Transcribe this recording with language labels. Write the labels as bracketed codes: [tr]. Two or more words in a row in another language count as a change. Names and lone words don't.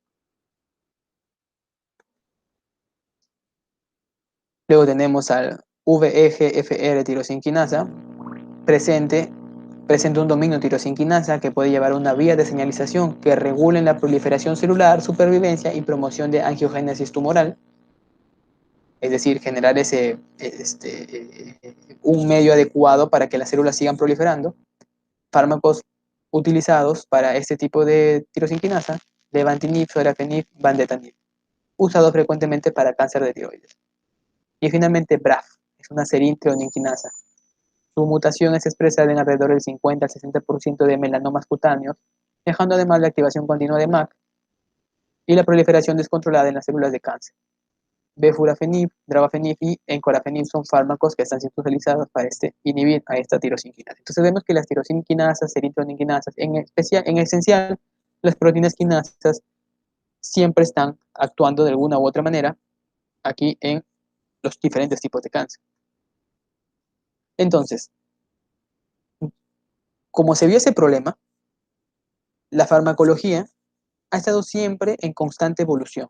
[es] Luego tenemos al VEGFR tirosinquinasa, presenta un dominio tirosinquinasa que puede llevar a una vía de señalización que regule la proliferación celular, supervivencia y promoción de angiogénesis tumoral, es decir, generar un medio adecuado para que las células sigan proliferando. Fármacos utilizados para este tipo de tirosinquinasa, levantinib, sorafenib, vandetanib, usados frecuentemente para cáncer de tiroides. Y finalmente BRAF, es una serine-treoninquinasa. Su mutación es expresada en alrededor del 50 al 60% de melanomas cutáneos, dejando además la activación continua de MAC y la proliferación descontrolada en las células de cáncer. Befurafenib, drabafenib y encorafenib son fármacos que están siendo utilizados para inhibir a esta tirosinquinasa. Entonces vemos que las tirosinquinasas, serine-treoninquinasas, en esencial, las proteínas quinasas siempre están actuando de alguna u otra manera aquí en los diferentes tipos de cáncer. Entonces, como se vio ese problema, la farmacología ha estado siempre en constante evolución.